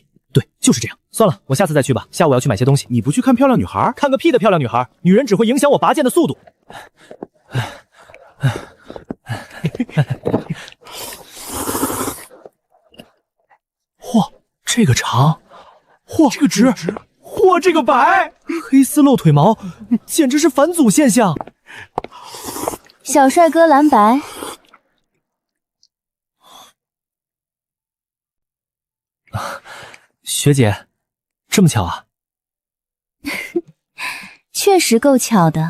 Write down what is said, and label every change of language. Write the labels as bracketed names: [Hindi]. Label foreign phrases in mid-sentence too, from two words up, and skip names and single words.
[Chinese] 對，就是這樣。算了，我下次再去吧。下午要去買些東西。你不去看漂亮女孩？看個屁的漂亮女孩！女人只會影響我拔劍的速度。嚯，這個長，嚯，這個直，嚯，這個白，黑絲露腿毛，簡直是返祖現象。小帥哥藍白。學姐，這麼巧啊？確實夠巧的。